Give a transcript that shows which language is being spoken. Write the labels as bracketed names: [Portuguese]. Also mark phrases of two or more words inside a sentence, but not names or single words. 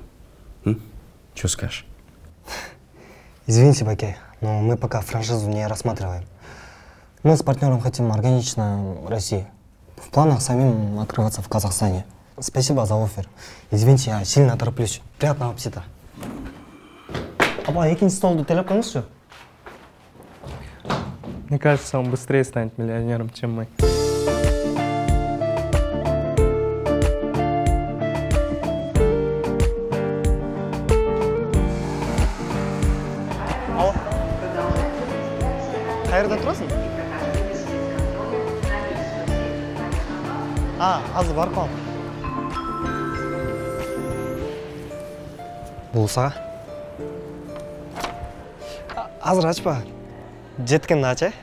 [Russian] Что скажешь? Извините, Бакей, но мы пока франшизу не рассматриваем. Мы с партнером хотим органично России. В планах самим открываться в Казахстане. Спасибо за оффер. Извините, я сильно тороплюсь. Приятного аппетита. [Kazakh] Апа, екінші столды төлеп қойыңызшы. [Russian] Мне кажется, он быстрее станет миллионером, чем мы. Алло. [Kazakh] Қайырда тұрасың? Азыр барып қалдым. Бұл саға? Азыр ашпа. Жеткенді ач, ә?